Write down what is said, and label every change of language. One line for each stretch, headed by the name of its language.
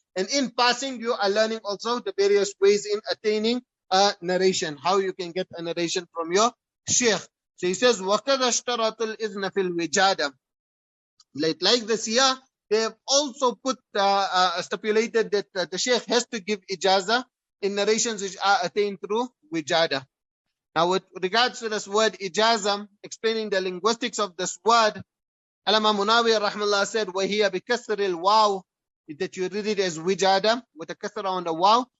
English: And in passing, you are learning also the various ways in attaining a narration, how you can get a narration from your sheikh. So he says,
Arabic: وَقَدَ اشْتَرَطُ الْإِذْنَ فِي الْوِجَادَةِ.
English: Like this here, they have also put stipulated that the sheikh has to give ijazah in narrations which are attained through wijada. Now, with regards to this word ijazah, explaining the linguistics of this word, Allama Munawi rahmallah said,
Arabic: وَهِيَ بِكَسْرِ الْوَاوِ,
English: that you read it as wijada with a kasra on the waw.